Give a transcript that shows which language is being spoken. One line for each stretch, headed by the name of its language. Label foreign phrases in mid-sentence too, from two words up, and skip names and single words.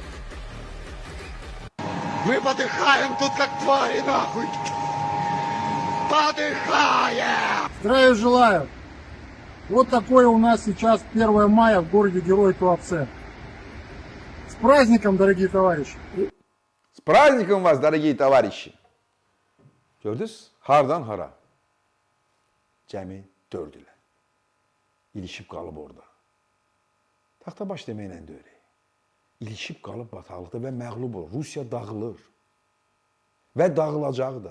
Russian: Мы подыхаем тут как твари, нахуй! Подыхаем! Здравия желаю! Вот такое у нас сейчас 1 мая в городе Герой Туапсе. С праздником, дорогие товарищи! С праздником вас, дорогие товарищи!
Azerbaijani: Gördünüz? Hardan hara? Cəmi 4 ilə. İlişib qalıb orada. Taxtabaş deməklə də öyle. İlişib qalıb bataqlıqda və məğlub olur. Rusiya dağılır. Və dağılacaq da.